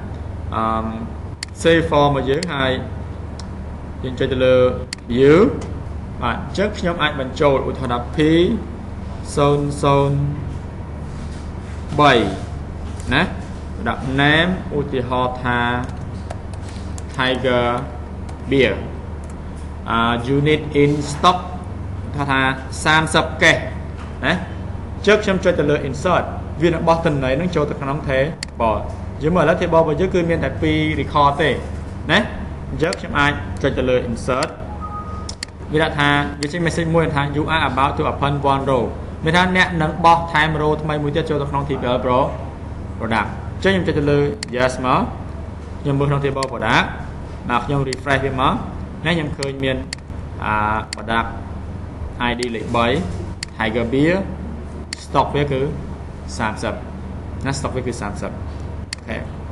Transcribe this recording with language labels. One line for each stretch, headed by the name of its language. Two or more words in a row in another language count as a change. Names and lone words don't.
English: save form
Khmer: របស់យើងហើយយើងចុចទៅលើ view បាទអញ្ចឹងខ្ញុំអាចបញ្ចូលឧទាហរណ៍ថា P003 ណាដាក់ name ឧទាហរណ៍ថា Tiger Beer
English: unit in stock
Khmer: ថា 30 case ណាជើខ្ញុំចុចទៅលើ insert វានឹងបោះទិន្នន័យនឹងចូលទៅក្នុង table យើងមើលឥឡូវ table របស់យើងគឺមានតែ2 record ទេណាអញ្ចឹងខ្ញុំអាចចុចទៅលើ insert វាដាក់ថាវាចេញ message មួយថា
English: you are about to open one row
Khmer: មានថាអ្នកនឹងបោះថែម row ថ្មីមួយទៀតចូលទៅក្នុង
English: table product
Khmer: អញ្ចឹងខ្ញុំចុចទៅលើ yes មកខ្ញុំមើលក្នុង table product បាទខ្ញុំ refresh វាមកណាខ្ញុំឃើញមាន
English: product ID
Khmer: លេខ3 Tiger Beer stock វាគឺ30ណា stock វាគឺ30អូខេ